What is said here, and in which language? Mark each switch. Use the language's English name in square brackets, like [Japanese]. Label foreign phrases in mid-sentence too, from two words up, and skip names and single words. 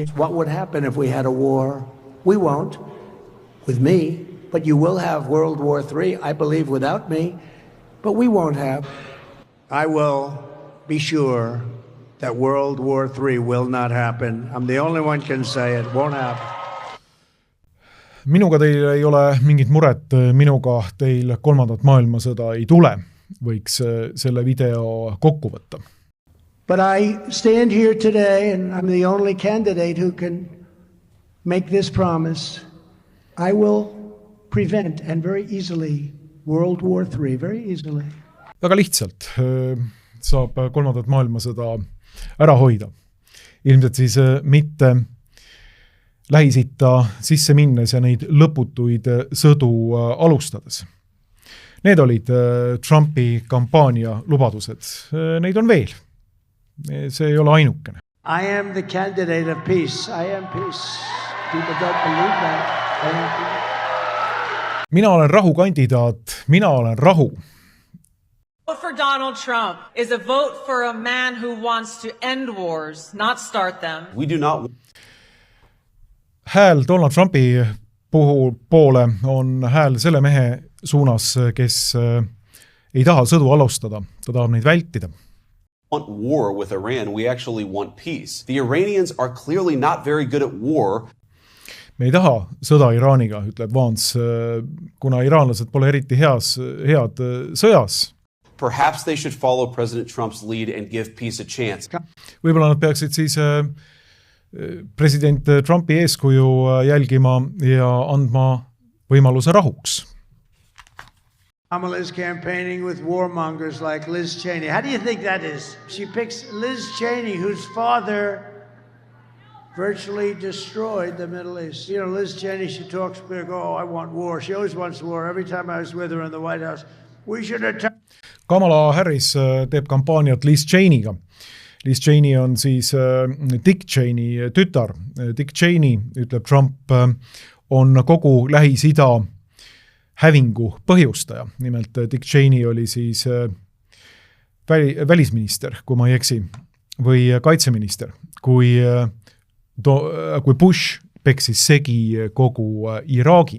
[English] What would happen if we had a war? We won't, with me, but you will have World War III, I believe, without me, but we won't have. I will be sure that World War III will not happen. I'm the only one can say it won't happen. [Estonian] Minuga teil ei ole mingit muret, minuga teil 3. maailmasõda ei tule, võiks selle video kokku võtta. [English] But I stand here today and I'm the only candidate who can make this promise. I will prevent and very easily World War III, very easily. [Estonian] Väga lihtsalt saab 3. maailmasõda ära hoida. Ilmselt siis mitte Lähis-Itta sisse minnes ja neid lõputuid sõdu alustades. Need olid Trumpi kampaania lubadused. Neid on veel. See ei ole ainukene. [English] I am the candidate of peace. I am peace. People don't believe that. I am peace. [Estonian] Mina olen rahukandidaat. Mina olen rahu. [English] Vote for Donald Trump is a vote for a man who wants to end wars, not start them. We do not. [Estonian] Hääl Donald Trumpi poole on hääl selle mehe suunas, kes ei taha sõdu alustada. Ta tahab neid vältida. [English] Want war with Iran, we actually want peace. The Iranians are clearly not very good at war. [Estonian] Me ei taha sõda Iraaniga, ütleb Vance, kuna iraanlased pole eriti head sõjas. [English] Perhaps they should follow President Trump's lead and give peace a chance. [Estonian] Võib-olla nad peaksid siis president Trumpi eeskuju jälgima ja andma võimaluse rahuks. [English] Kamala is campaigning with warmongers like Liz Cheney. How do you think that is? She picks Liz Cheney, whose father virtually destroyed the Middle East. You know, Liz Cheney, she talks big, oh, I want war. She always wants war. Every time I was with her in the White House, we should attack. [Estonian] Kamala Harris teeb kampaaniat Liz Cheneyga. Liz Cheney on siis Dick Cheney tütar. Dick Cheney, ütleb Trump, on kogu Lähis-Ida hävingu põhjustaja. Nimelt Dick Cheney oli siis välisminister, kui ma ei eksi, või kaitseminister, kui Bush peksis segi kogu Iraagi.